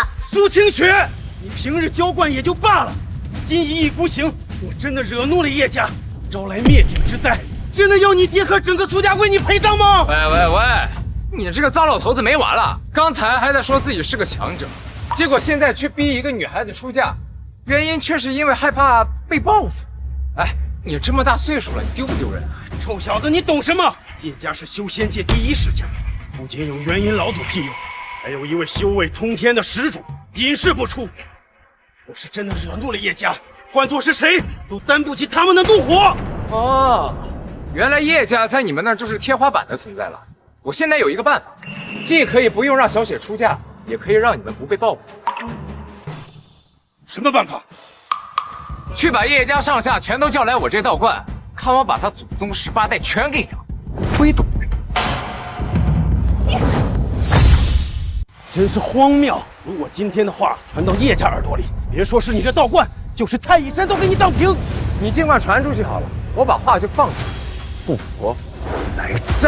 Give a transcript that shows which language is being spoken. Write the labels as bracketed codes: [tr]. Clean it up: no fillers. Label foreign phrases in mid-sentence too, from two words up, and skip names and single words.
[zh] 蘇清雪，你平日嬌慣也就罷了，今一意孤行，我真的惹怒了葉家，招來滅頂之災，真的要你爹和整個蘇家為你陪葬嗎？喂，你這個糟老頭子沒完了！剛才還在說自己是個強者，結果現在卻逼一個女孩子出嫁，原因卻是因為害怕被報復。哎，你這麼大歲數了，你丟不丟人啊？臭小子，你懂什麼？葉家是修仙界第一世家，不僅有元陰老祖庇佑，還有一位修為通天的始祖隱世不出。我是真的惹怒了葉家，換作是誰都擔不起他們的怒火。哦，原來葉家在你們那兒就是天花板的存在了。我現在有一個辦法，既可以不用讓小雪出嫁，也可以讓你們不被報復。什麼辦法？去把葉家上下全都叫來我這道觀，看我把他祖宗18代全給養，揮動不了。真是荒謬！如果今天的話傳到葉家耳朵裡，別說是你這道觀，就是太乙山都給你當平。你盡管傳出去好了，我把話就放出去，不服來戰。